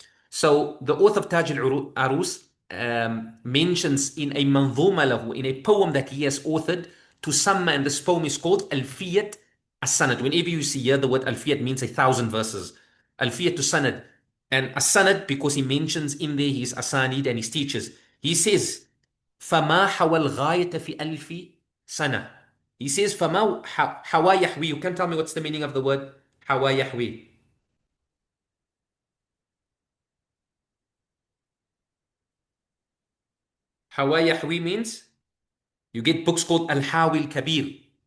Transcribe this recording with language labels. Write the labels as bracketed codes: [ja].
[en] So the author of Taj al-Arus mentions in a manzuma lahu, in a poem that he has authored, to Samma, and this poem is called Alfiyat as-Sanad. Whenever you see here the word Alfiyat, means 1,000 verses. Alfiyat as-Sanad. And as-Sanad, because he mentions in there his asanid and his teachers. He says, [ar] فما حوى الغاية في ألف سنة. [en] He says, [ar] فما حوى يحوي. [en] You can tell me what's the meaning of the word [ar] حوى يحوي? [en] Hawa Yahwi means you get books called Al-Hawi Al-Kabir.